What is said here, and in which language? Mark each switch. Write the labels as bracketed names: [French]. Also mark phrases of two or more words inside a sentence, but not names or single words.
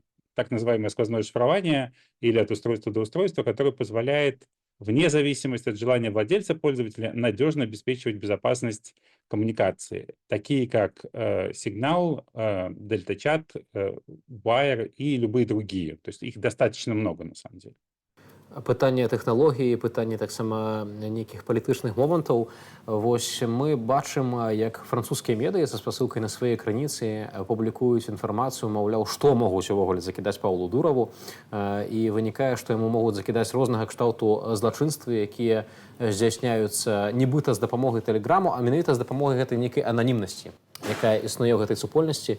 [Russian] Так называемое сквозное шифрование или от устройства до устройства, которое позволяет, вне зависимости от желания владельца пользователя, надежно обеспечивать безопасность коммуникации, такие как Signal, DeltaChat, Wire и любые другие. То есть их достаточно много на самом деле. [Belarusian] Пытанне тэхналогіі, пытанне таксама нейкіх палітычных момантаў. Вось мы бачым, як французскія медыі са спасылкай на свае крыніцы публікуюць інфармацыю, маўляў, што могуць увогуле закідаць Паўлу Дураву, і вынікае, што яму могуць закідаць рознага кшталту злачынствы, якія здзяйсняюцца нібыта з дапамогай тэлеграму, а менавіта з дапамогай гэтай нейкай ананімнасці, якая існуе ў гэтай супольнасці.